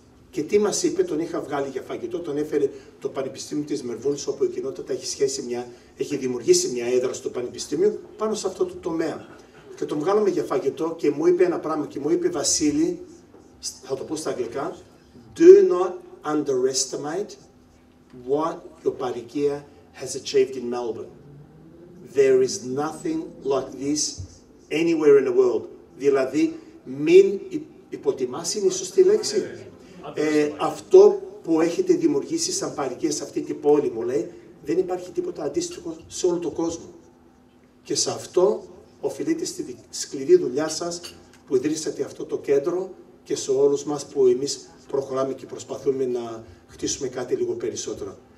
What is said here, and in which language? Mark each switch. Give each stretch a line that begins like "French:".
Greek: Και τι μας είπε, τον είχα βγάλει για φαγητό, τον έφερε το Πανεπιστήμιο της Μελβούρνης, όπου η κοινότητα έχει δημιουργήσει μια έδρα στο Πανεπιστήμιο πάνω σε αυτό το τομέα. Και τον βγάλαμε για φαγητό και μου είπε ένα πράγμα και μου είπε, Βασίλη, θα το πω στα αγγλικά,
English: do not underestimate what your παροικία has achieved in Melbourne. There is nothing like this anywhere in the world.
Greek: Δηλαδή, μην υποτιμάς, είναι η σωστή λέξη. Αυτό που έχετε δημιουργήσει σαν παροικία σε αυτή την πόλη, μου λέει, δεν υπάρχει τίποτα αντίστοιχο σε όλο τον κόσμο. Και σε αυτό οφείλεται στη σκληρή δουλειά σας που ιδρύσατε αυτό το κέντρο και σε όλους μας που εμείς προχωράμε και προσπαθούμε να χτίσουμε κάτι λίγο περισσότερο.